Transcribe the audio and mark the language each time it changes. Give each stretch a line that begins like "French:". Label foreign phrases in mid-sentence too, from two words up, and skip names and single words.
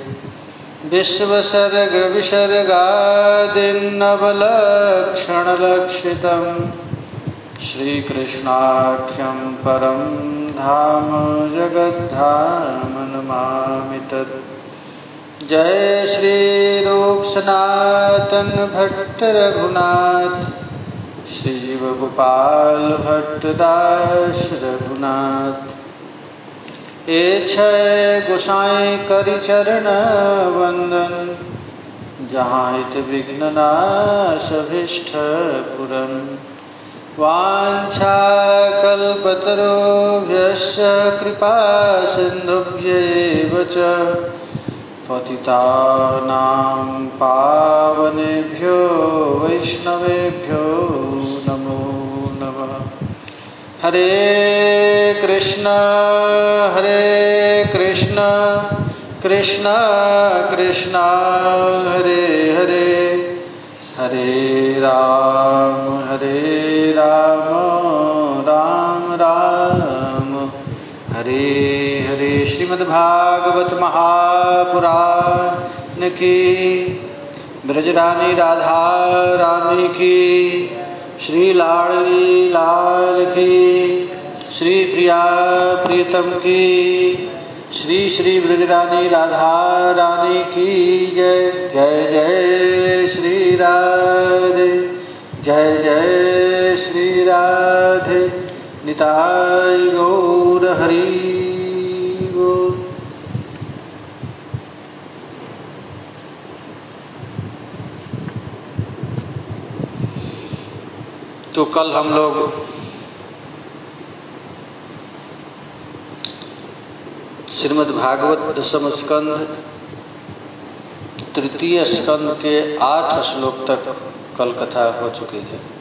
Sanskrit: विश्वसर्गविसर्गादिन्नवलक्षणलक्षितं श्रीकृष्णाख्यं परं धाम जगद्धाम नमामि तत्।
Bangla: জয় শ্রী রূপ সনাতন ভট্ট রঘুনাথ, শ্রী জীব গোপাল ভট্ট দাস রঘুনাথ। এ ছয় গোসাই করি চরণ বন্দন, জহাঁ হিত বিঘ্ন নাশ অভীষ্ট পুরন।
Sanskrit: वांछा कल्पतरुभ्यश्च कृपा सिन्धुभ्यैव च पतितानां पावनेभ्यो वैष्णवेभ्यो नमो नमः। हरे कृष्ण कृष्ण कृष्ण हरे हरे, हरे राम राम राम हरे हरे।
Hindi: श्रीमद्भागवत महापुराण की, ब्रजरानी राधा रानी की, श्री लाडली लाल की, श्री प्रिया प्रीतम की, श्री श्री ब्रजरानी राधा रानी की जय। जय जय श्री राधे, जय जय श्री राधे।
Bangla: নিতাই গৌর হরি বোল।
Hindi: तो कल हम लोग श्रीमद् भागवत दशम स्कंध तृतीय स्कंध के 8 श्लोक तक कल कथा हो चुकी है।